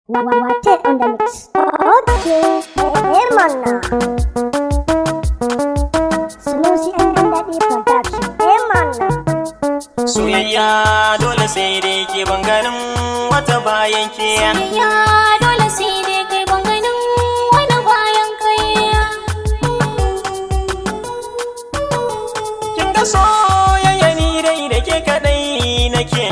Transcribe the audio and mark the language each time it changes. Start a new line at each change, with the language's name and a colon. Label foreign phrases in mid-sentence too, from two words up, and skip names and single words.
English: Wate on the mix. Okay, Hermana. Sunusi and Daddy Production. Hermana.
Hausa: Soyayya dole sai dai ke banganin wata bayan ke. Soyayya dole sai dai kai banganin wani bayan kai. Kin ga soyayya ni dai da ke kadai nake.